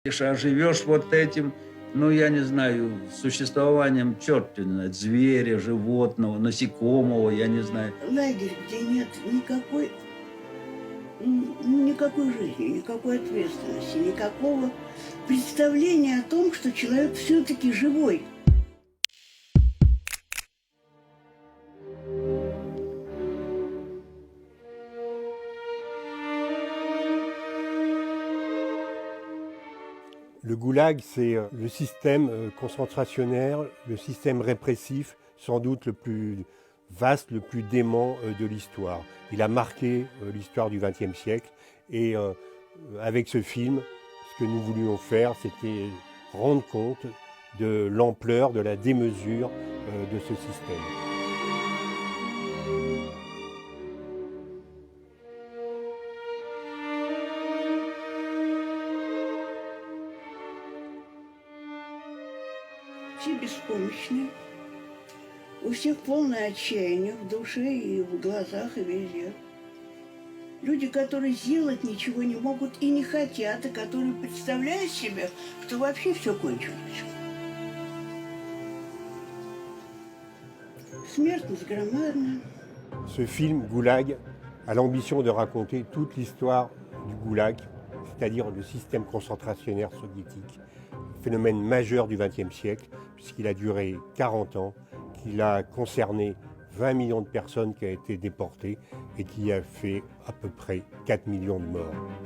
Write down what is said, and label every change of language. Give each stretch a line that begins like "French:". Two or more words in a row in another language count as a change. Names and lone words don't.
Russian: А живешь вот этим, ну, я не знаю, существованием, черт не знает, зверя, животного, насекомого, я не знаю. Лагерь, где нет никакой жизни, никакой ответственности, никакого представления о том, что человек все-таки живой.
French: Le goulag, c'est le système concentrationnaire, le système répressif, sans doute le plus vaste, le plus dément de l'histoire. Il a marqué l'histoire du XXe siècle et avec ce film, ce que nous voulions faire, c'était rendre compte de l'ampleur, de la démesure de ce système.
Russian: Все беспомощны, у всех полное отчаяние в душе и в глазах, и везде. Люди, которые сделать ничего не могут и не хотят, и которые представляют себе, что вообще все кончилось. Смертность громадная.
French: Ce film, Goulag, a l'ambition de raconter toute l'histoire du Goulag, c'est-à-dire le système concentrationnaire soviétique, phénomène majeur du XXe siècle, puisqu'il a duré 40 ans, qu'il a concerné 20 millions de personnes qui ont été déportées et qui a fait à peu près 4 millions de morts.